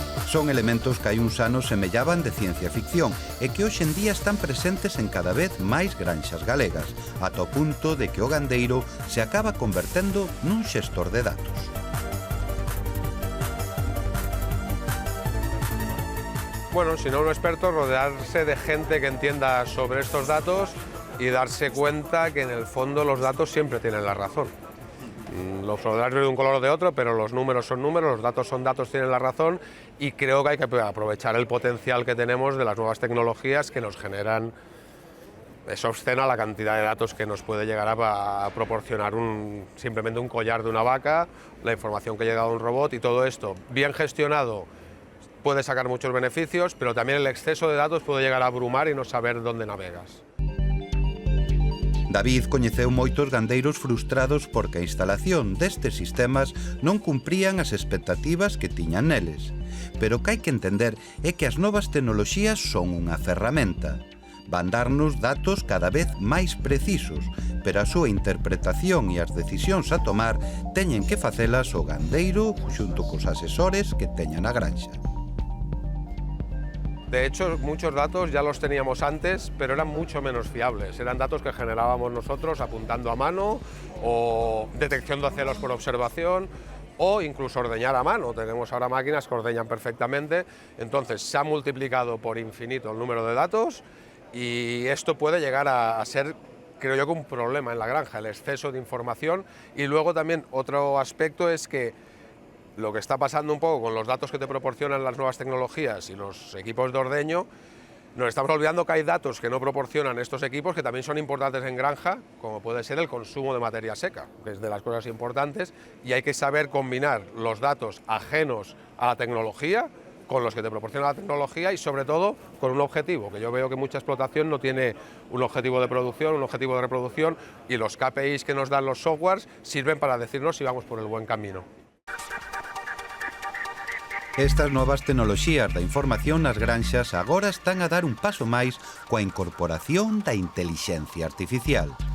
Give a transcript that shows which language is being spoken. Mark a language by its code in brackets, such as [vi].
[gl] Son elementos que hai uns anos semellaban de ciencia ficción e que hoxe en día están presentes en cada vez máis granxas galegas, ata o punto de que o gandeiro se acaba convertendo nun xestor de datos. [es] Bueno, si no un experto, rodearse de gente que entienda sobre estos datos y darse cuenta que en el fondo los datos siempre tienen la razón. Los horarios de un color o de otro, pero los números son números, los datos son datos, tienen la razón, y creo que hay que aprovechar el potencial que tenemos de las nuevas tecnologías que nos generan. Es obscena la cantidad de datos que nos puede llegar a proporcionar simplemente un collar de una vaca, la información que llega a un robot, y todo esto bien gestionado puede sacar muchos beneficios, pero también el exceso de datos puede llegar a abrumar y no saber dónde navegas. [gl] David coñeceu moitos gandeiros frustrados porque a instalación destes sistemas non cumprían as expectativas que tiñan neles. Pero o que hai que entender é que as novas tecnoloxías son unha ferramenta. Van darnos datos cada vez máis precisos, pero a súa interpretación e as decisións a tomar teñen que facelas o gandeiro xunto cos asesores que teñan a granxa. [es] De hecho, muchos datos ya los teníamos antes, pero eran mucho menos fiables. Eran datos que generábamos nosotros apuntando a mano, o detección de celos por observación, o incluso ordeñar a mano. Tenemos ahora máquinas que ordeñan perfectamente. Entonces, se ha multiplicado por infinito el número de datos, y esto puede llegar a ser, creo yo, que un problema en la granja, el exceso de información. Y luego también otro aspecto es que lo que está pasando un poco con los datos que te proporcionan las nuevas tecnologías y los equipos de ordeño, nos estamos olvidando que hay datos que no proporcionan estos equipos que también son importantes en granja, como puede ser el consumo de materia seca, que es de las cosas importantes, y hay que saber combinar los datos ajenos a la tecnología con los que te proporciona la tecnología, y sobre todo con un objetivo, que yo veo que mucha explotación no tiene un objetivo de producción, un objetivo de reproducción, y los KPIs que nos dan los softwares sirven para decirnos si vamos por el buen camino. [gl] Estas novas tecnoloxías da información nas granxas agora están a dar un paso máis coa incorporación da intelixencia artificial.